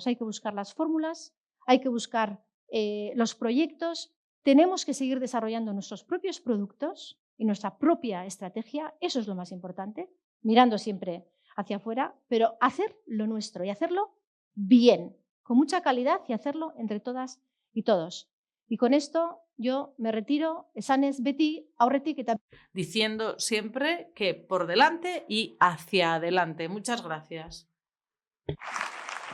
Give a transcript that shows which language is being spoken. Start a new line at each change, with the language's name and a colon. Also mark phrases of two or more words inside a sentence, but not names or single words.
Spanish: Hay que buscar las fórmulas, hay que buscar los proyectos, tenemos que seguir desarrollando nuestros propios productos y nuestra propia estrategia, eso es lo más importante, mirando siempre hacia afuera, pero hacer lo nuestro y hacerlo bien, con mucha calidad y hacerlo entre todas y todos. Y con esto yo me retiro,
Basque: esanez beti aurretik eta
Spanish: diciendo siempre que por delante y hacia adelante. Muchas gracias.